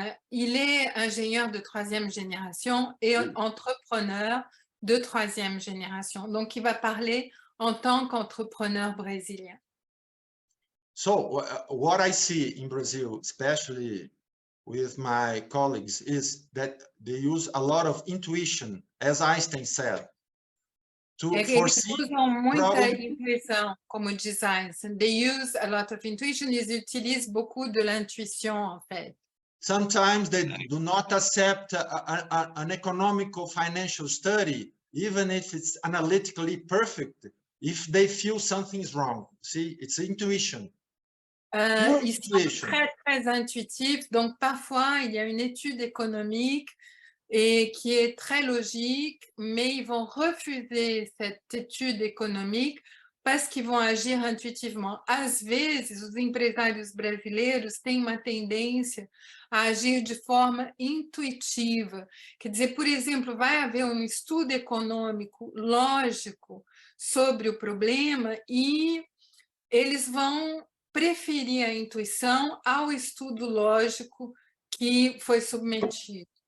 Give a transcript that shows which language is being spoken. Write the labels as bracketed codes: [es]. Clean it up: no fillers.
[fr] Il est ingénieur de 3e génération et entrepreneur de 3e génération. Donc, il va parler en tant qu'entrepreneur brésilien. [en] So, what I see in Brazil, especially with my colleagues, is that they use a lot of intuition, as Einstein said, to foresee. [pt] Eles usam muita intuição, como diz Einstein. [en] They use a lot of intuition. [fr] Ils utilisent beaucoup de l'intuition, en fait. [en] Sometimes they do not accept an economical financial study, even if it's analytically perfect, if they feel something's wrong. See, it's intuition. [fr] Ils sont très, très intuitifs. Donc, parfois, il y a une étude économique et qui est très logique, mais ils vont refuser cette étude économique parce qu'ils vont agir intuitivement. [pt] Às vezes, os empresários brasileiros têm uma tendência a agir de forma intuitiva. Quer dizer, por exemplo, vai haver um estudo econômico lógico sobre o problema e eles vão preferir a intuição ao estudo lógico que foi submetido.